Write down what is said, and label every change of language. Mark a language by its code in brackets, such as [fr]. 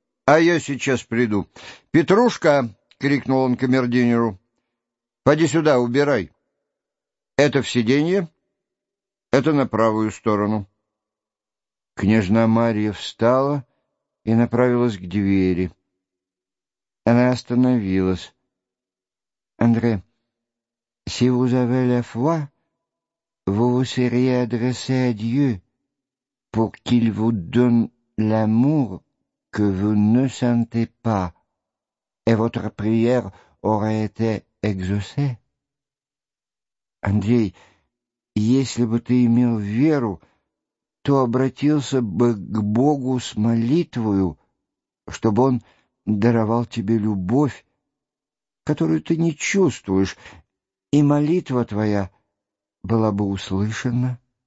[ru] А я сейчас приду. Петрушка! — крикнул он камердинеру. — Поди сюда, убирай. Это в сиденье, это на правую сторону». Княжна Марья встала и направилась к двери. Она остановилась. [fr] «Андре, si vous avez la foi, vous vous seriez adressé à Dieu pour qu'il vous donne l'amour que vous ne sentez pas, et votre prière aurait été exaucée. [ru] Андрей, если бы ты имел веру, то обратился бы к Богу с молитвою, чтобы Он даровал тебе любовь, которую ты не чувствуешь, и молитва твоя была бы услышана».